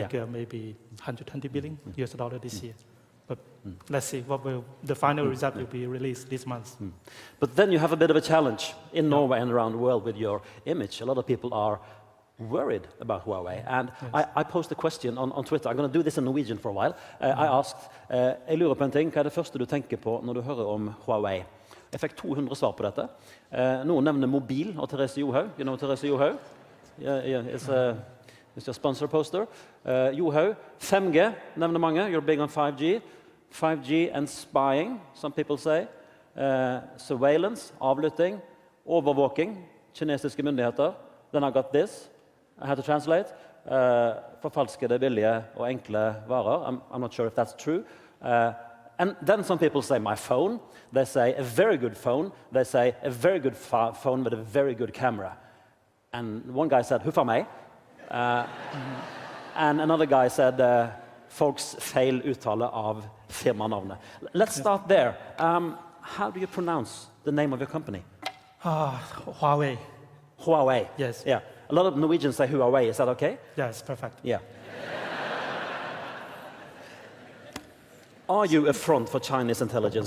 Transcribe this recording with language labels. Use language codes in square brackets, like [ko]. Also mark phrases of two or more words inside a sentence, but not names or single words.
[en] like maybe 120 billion US dollar this year. But let's see what will the final result will be released this month. But then you have a bit of a challenge in Norway and around the world with your image. A lot of people are worried about Huawei. And yes. I posed a question on Twitter. I'm going to do this in Norwegian for a while. I asked, [no] jeg lurer på en ting, hva er det første du tenker på når du hører om Huawei? Jeg fikk 200 svar på dette. Noen nevner mobil og Therese Johaug. [en] You know Therese Johaug? It's your sponsor poster. [no] Johaug, 5G nevner mange. [en] You're big on 5G. 5G and spying, some people say. Surveillance, [no] avlytting, overvåking, kinesiske myndigheter. [en] Then I got this. I had to translate. [no] Forfalskede, billige og enkle varer. [en] I'm not sure if that's true. And then some people say my phone. They say a very good phone. They say a very good phone with a very good camera. And one guy said, [no] huffa meg. [en] And another guy said, [no] folks feil uttale av firmanavnet. [en] Let's start there. How do you pronounce the name of your company? Huawei. Huawei. Yes. Yeah. A lot of Norwegians say Huawei. Is that okay? Yes, perfect. Yeah. Are you a front for Chinese intelligence?